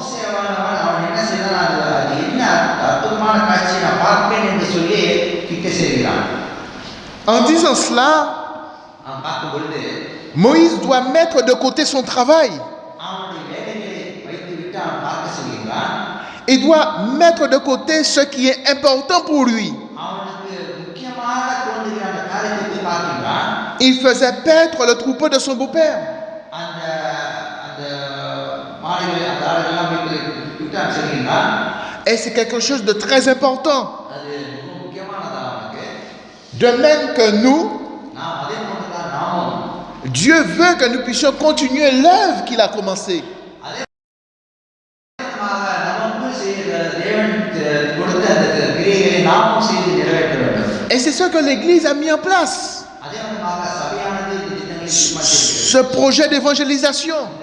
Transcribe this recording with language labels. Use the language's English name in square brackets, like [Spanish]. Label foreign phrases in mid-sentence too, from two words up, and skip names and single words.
[French] En disant cela, Moïse doit mettre de côté son travail Il doit mettre de côté ce qui est important pour lui. [Tamil] அவனுக்கு முக்கியமான தோன்றுகிற அந்த காரியத்தை போய் பார்க்கின்றான். [French] Il faisait paître le troupeau de son beau-père. [Tamil] அந்த அந்த மாடுகளை அந்த ஆடுகளெல்லாம் விட்டு செல்கின்றான். [French] Et c'est quelque chose de très important. [Tamil] அது மிக முக்கியமானதா அவனுக்கு. [French] De même que nous, [Tamil] நாம் அதே போன்றுதான் நாமும் [French] Dieu veut que nous puissions continuer l'œuvre qu'il a commencée. Et c'est ce que l'Église a mis en place. Ce projet d'évangélisation.